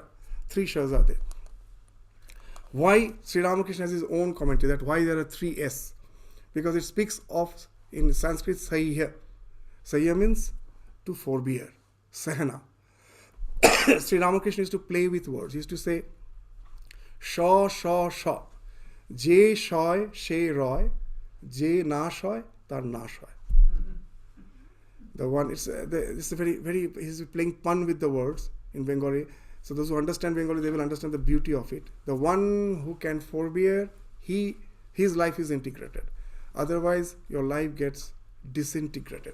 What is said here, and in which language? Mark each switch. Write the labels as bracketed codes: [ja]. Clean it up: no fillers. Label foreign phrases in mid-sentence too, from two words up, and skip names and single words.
[en] Three Shas are there. Why Sri Ramakrishna has his own commentary, that why there are three S? Because it speaks of, in Sanskrit, Sahya. Sahya means to forbear, Sahana. Sri Ramakrishna used to play with words. He used to say, [bn] শ, শ, শ। যে সয়, সে রয়. যে না সয়, তার নাশ হয়. [en] The one, it's a very, he's playing pun with the words in Bengali. So those who understand Bengali, they will understand the beauty of it. The one who can forbear, his life is integrated. Otherwise, your life gets disintegrated.